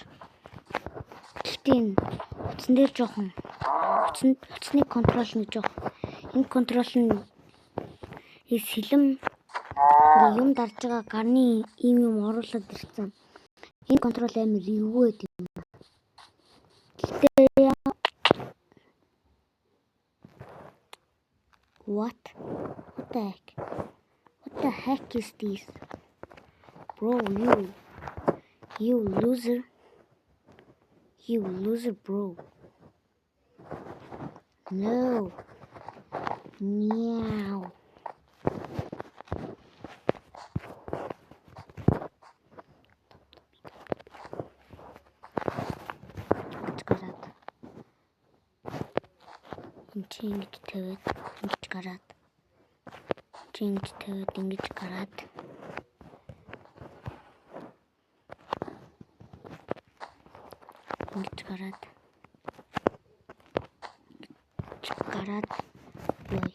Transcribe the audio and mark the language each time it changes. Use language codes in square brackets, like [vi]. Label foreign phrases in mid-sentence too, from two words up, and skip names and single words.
[mn] Гэхдээ утсан дээр жоохон утасны контрол нэг жоохон энэ контрол нь сэлэм юм дарж байгаа гарны юм оруулаад ирсэн. Энэ контрол амар эвгүй байдаг юм. [en] Гэхдээ What the heck is this? Bro, you loser. You loser, bro. No. Meow. [mn] Ингэж тавиад ингэж гараад ингэж тавиад ингэж гараад яа.